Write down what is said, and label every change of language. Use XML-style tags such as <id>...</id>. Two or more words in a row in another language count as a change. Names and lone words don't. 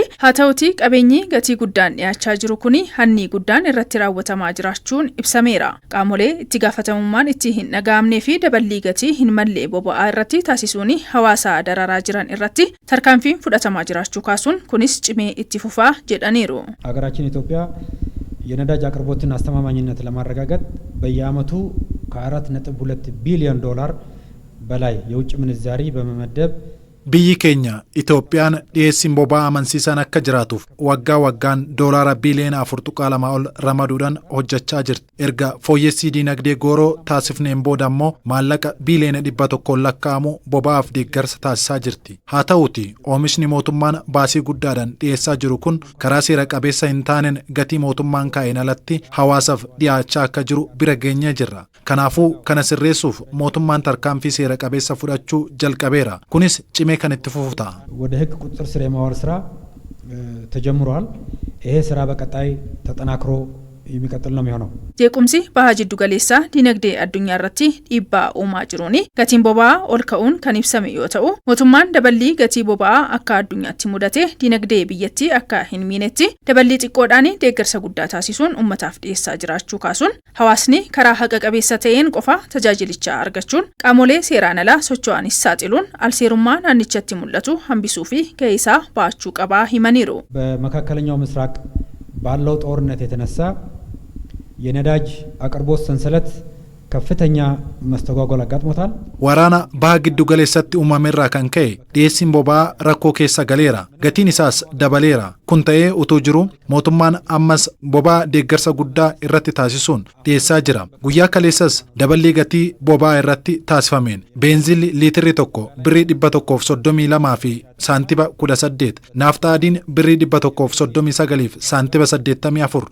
<om>Haa ta'utii qabeenyi gatii guddaan dhiyaachaa jiru kuni hanni guddaan irratti raawwatamaa jiraachuun ibsameera. Qaamolee itti gaafatamummaan itti hin dhaga'amnee fi daballii gatii hin mallee boba'aa irratti taasisuun hawaasa dararaa jiran irratti tarkaanfiin fudhatamaa jiraachuu kaasuun kunis cimee itti fufaa jedhaniiru.</om> <am>ሀገራችን ኢትዮጵያ የነዳጅ አቅርቦትን አስተማማኝነት ለማረጋገጥ በየዓመቱ ከ4.2 ቢሊዮን ዶላር በላይ የውጭ ምንዛሪ በመመደብ</am> <om>Biyyi keenya Itoophiyaan dhiyeessiin boba'aa amansiisan akka jiraatuuf waggaa waggaan doolaara biliyoona 4.2 ol ramaduudhaan hojjechaa jirti. Erga fooyyessii dinagdee gooroo taasifneen booda immoo maallaqa biliyoona 100 lakkaa'amu boba'aaf deeggarsa taasisaa jirti. Haa ta'uuti oomishni mootummaan baasii guddaadhaan dhiyeessaa jiru kun karaa seera qabeessa hin taaneen gatii mootummaan kaa'een alatti hawaasaaf dhiyaachaa akka jiru bira geenyee jirra. Kanaafuu kana sirreessuuf mootummaan tarkaanfii seera qabeessa fudhachuu jalqabeera. Kunis cimee kan itti fufuta.</om> <am>ወደ ህግ ቁጥጥር ስር የማዋል ስራ ተጀምሯል። ይሄ ስራ በቀጣይ ተጠናክሮ የሚቀጥል ነው የሚሆነው።</am> <om>jeequmsi bahaa jiddu galeessaa dinagdee addunyaa irratti dhiibbaa uumaa jiruun gatiin boba'aa ol ka'uun kan ibsame yoo ta'u mootummaan daballii gatii boba'aa akka addunyaatti mudate dinagdee biyyattii akka hin miinetti daballii xiqqoodhaan deeggarsa guddaa taasisuun ummataaf dhiyeessaa jiraachuu kaasuun hawaasni karaa haqa qabeessa ta'een qofa tajaajilichaa argachuun qaamolee seeraan alaa socho'anis saaxiluun alseerummaa naannichatti mul'atu hambisuu fi gahee isaa baachuu qabaa himaniiru.</om> <am>በመካከለኛው ምስራቅ ባለው ጦርነት የተነሳ የነዳጅ አቅርቦት ሰንሰለት ከፍተኛ መስተጓጎል አጋጥሞታል።</am> <om>Waraana bahaa giddu galeessatti uumameerraa kan ka'e dhiyeessiin boba'aa rakkoo keessa galeera. Gatiin isaas dabaleera. Kun ta'ee utuu jiru mootummaan ammas boba'aa deeggarsa guddaa irratti taasisuun dhiyeessaa jira. Guyyaa kaleessas daballii gatii boba'aa irratti taasifameen beenziilli liitirri tokko birrii 132 fi saantiba 18, naafxaadiin birrii 139 fi saantiba 84.</om>